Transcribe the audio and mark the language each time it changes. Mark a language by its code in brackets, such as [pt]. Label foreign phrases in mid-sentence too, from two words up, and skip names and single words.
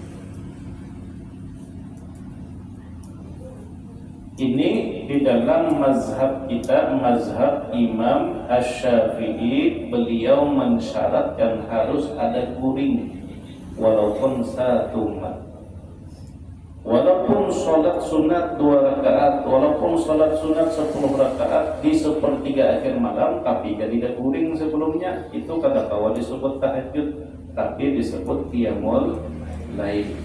[id] Ini di dalam mazhab kita, mazhab Imam Asy-Syafi'i, beliau mensyaratkan harus ada guring walaupun satu mat. Walaupun sholat sunat 2 rakaat, walaupun sholat sunat 10 rakaat di sepertiga akhir malam, tapi tidak guring sebelumnya, itu [bjn] kada kawa [id] disebut tahajud, tapi disebut [ar] قيام الليل.